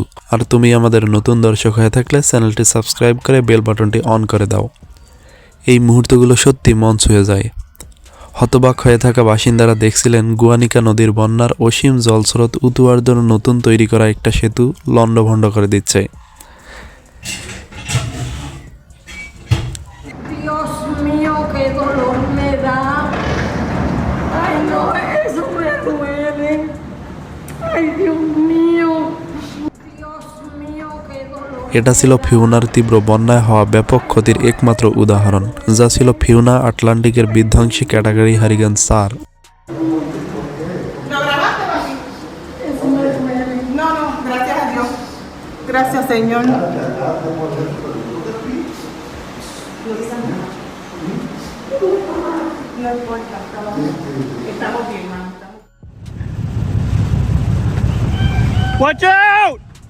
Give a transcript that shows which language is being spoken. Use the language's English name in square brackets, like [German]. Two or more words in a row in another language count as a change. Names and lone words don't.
[Bangla] আর তুমি আমাদের নতুন দর্শক হয়ে থাকলে চ্যানেলটি সাবস্ক্রাইব করে বেল বাটনটি অন করে দাও। এই মুহূর্তগুলো সত্যি মন ছুঁয়ে যায়। হতবাক হয়ে থাকা বাসিন্দারা দেখছিলেন গুয়ানিকা নদীর বন্যার অসীম জলস্রোত উতুয়ার জন্য নতুন তৈরি করা একটা সেতু লণ্ডভণ্ড করে দিচ্ছে। [Spanish] Dios mío, qué dolor me da. Ay, no, eso me duele. Ay, Dios mío. Dios mío, qué dolor. [Bangla] এটা ছিল ফিউনার তীব্র বন্যায় হওয়া ব্যাপক ক্ষতির একমাত্র উদাহরণ, যা ছিল ফিউনা আটলান্টিকের বিধ্বংসী ক্যাটাগরি হারিকেন 4। [Spanish] Eso me duele. No, no, gracias a Dios. Gracias, Señor. No importa, estamos bien, mami. [English] Watch out!